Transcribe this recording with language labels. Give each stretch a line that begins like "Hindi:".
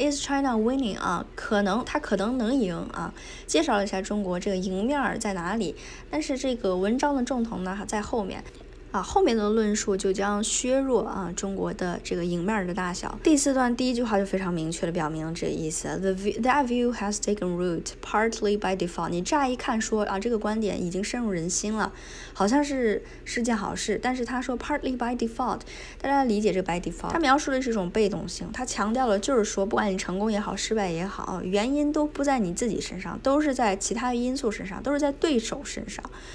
English: Is China winning
Chinese: 他可能能赢介绍了一下中国这个赢面在哪里，但是这个文章的重头呢还在后面。后面的论述就将削弱中国的这个赢面的大小。第4段第一句话就非常明确的表明了这个意思。
English: That view has taken root partly by default。
Chinese: 你乍一看说这个观点已经深入人心了，好像是件好事，但是他说
English: partly by default，
Chinese: 大家理解这个 by default， 他描述的是一种被动性，他强调了就是说不管你成功也好失败也好原因都不在你自己身上，都是在其他因素身上，都是在对手身上。